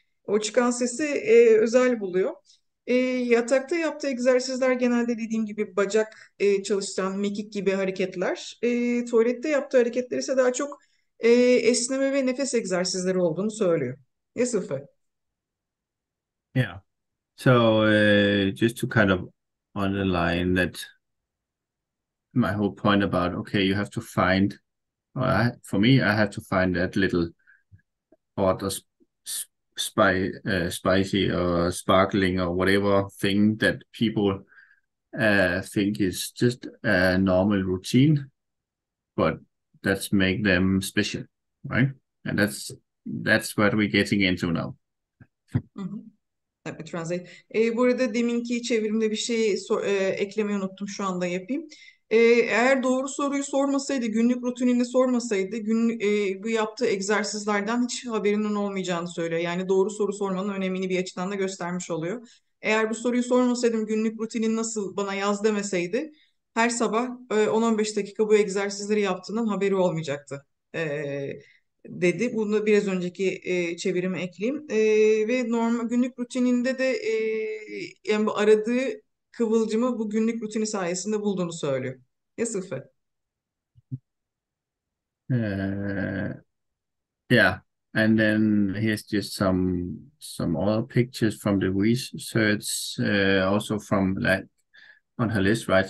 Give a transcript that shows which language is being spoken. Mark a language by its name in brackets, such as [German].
[Turkish] O çıkan sesi özel buluyor. Yatakta yaptığı egzersizler genelde dediğim gibi bacak çalıştıran mekik gibi hareketler. Tuvalette yaptığı hareketler ise daha çok esneme ve nefes egzersizleri olduğunu söylüyor. [English] Yes, Uffe. Yeah. So just to kind of underline that, my whole point about, okay, you have to find, for me, I have to find that little odd or spicy or sparkling or whatever thing that people think is just a normal routine, but that's make them special, right? And that's what we're getting into now. Hı hı. Let me translate. [Turkish] Bu arada deminki çevirimde bir şey eklemeyi unuttum, şu anda yapayım. Eğer doğru soruyu sormasaydı, günlük rutinini sormasaydı, bu yaptığı egzersizlerden hiç haberinin olmayacağını söylüyor. Yani doğru soru sormanın önemini bir açıdan da göstermiş oluyor. Eğer bu soruyu sormasaydım, günlük rutinin nasıl bana yaz demeseydi, her sabah 10-15 dakika bu egzersizleri yaptığından haberi olmayacaktı. Dedi. Bunu biraz önceki çevirime ekleyeyim. Ve normal günlük rutininde de yani bu aradığı kıvılcımı bu günlük rutini sayesinde bulduğunu söylüyor. [English] Yes, Uffe. Uh, yeah, and then here's just some other pictures from the research, also from like on her list, right?